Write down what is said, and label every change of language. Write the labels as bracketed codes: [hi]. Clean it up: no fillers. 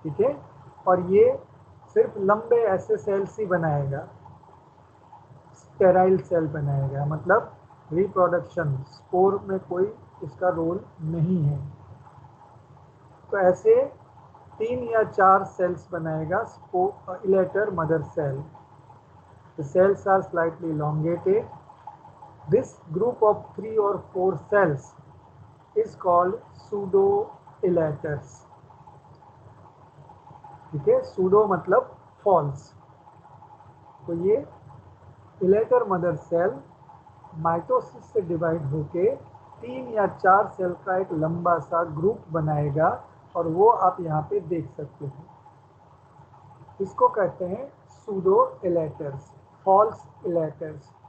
[hi] ठीक है, और ये सिर्फ लंबे ऐसे सेल्स ही बनाएगा, स्टेराइल सेल बनाएगा, मतलब रिप्रोडक्शन स्पोर में कोई इसका रोल नहीं है। तो ऐसे 3 या 4 सेल्स बनाएगा elater mother cell. [en] The cells are slightly elongated. This group of 3 or 4 cells is called pseudo-elaters. [hi] ठीक है, [en] pseudo मतलब false, [hi] तो ये इलेटर मदर सेल माइटोसिस से डिवाइड होके 3 या 4 सेल का एक लंबा सा ग्रुप बनाएगा और वो आप यहाँ पे देख सकते हैं। इसको कहते हैं सूडो इलेटर्स, फॉल्स इलेटर्स।